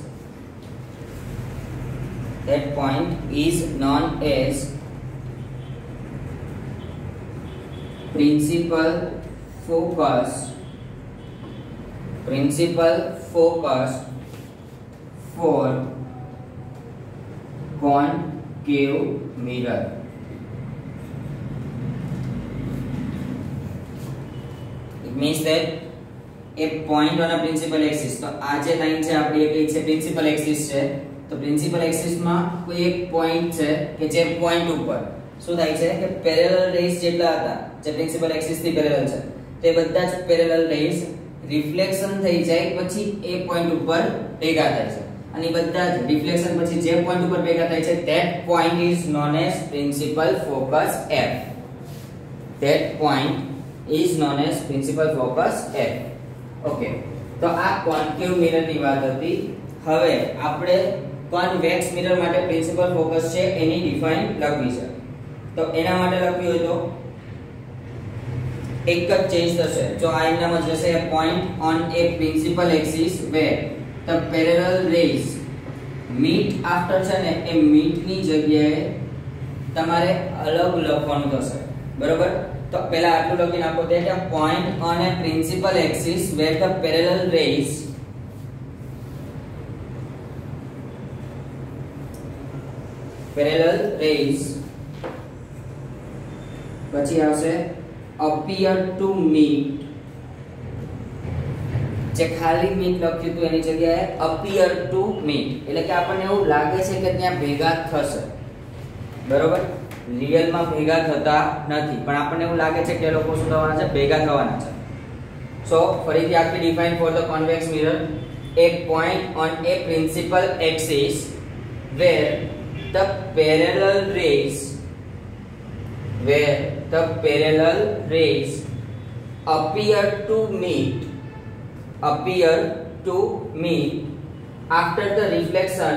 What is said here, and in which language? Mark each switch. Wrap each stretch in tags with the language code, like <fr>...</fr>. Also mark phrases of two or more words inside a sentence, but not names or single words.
<en>principal focus for concave mirror. It means that a point on a principal axis,</en> <gu>तो આ જે લાઈન છે આપણી એ કઈ છે</gu> <en>principal axis</en> <gu>છે, તો</gu> <en>principal axis</en> <gu>માં કોઈ એક પોઈન્ટ છે કે જે પોઈન્ટ ઉપર શું થાય છે કે</gu> <en>parallel rays</en> <gu>જેટલા હતા જે</gu> <en>principal axis</en> <gu>થી પેરેલલ છે તે બધા જ</gu> <en>parallel rays reflection</en> <gu>થઈ જાય પછી એ પોઈન્ટ ઉપર ભેગા થાય છે અને બધા જ રિફ્લેક્શન પછી જે પોઈન્ટ ઉપર ભેગા થાય છે</gu> <en>that point is known as principal focus F. That point is known as principal focus F.</en> <gu>ઓકે, તો આ</gu> <en>concave mirror</en> <gu>ની વાત હતી. હવે આપણે</gu> <en>convex mirror</en> <gu>માટે</gu> <en>principal focus</en> <gu>છે એની ડિફાઇન લખવી છે. તો એના માટે લખવી હોય તો એક જ ચેન્જ થશે. જો આ એનામ જ હશે</gu> <en>a point on a principal axis where the parallel rays meet after</en> <gu>છે ને એ meet ની જગ્યાએ તમારે અલગ લખવાનું થશે. બરોબર? તો પહેલા આટલું લખી નાખો</gu> <en>that a point on a principal axis where the parallel rays</en> <gu>પછી આવશે</gu> <en>appear to meet.</en> <gu>જે ખાલી meet લખ્યું હતું એની જગ્યાએ</gu> <en>appear to meet</en> <gu>એટલે કે આપણને એવું લાગે છે કે ત્યાં ભેગા થશે. બરોબર? રિયલ માં ભેગા થતા નથી પણ આપણને એવું લાગે છે કે એ લોકો શું થવાના છે ભેગા થવાના છે.</gu> <en>સો</en> <gu>ફરીથી આખી</gu> <en>define for the convex mirror a point on a principal axis where the parallel rays appear to meet after the reflection.</en>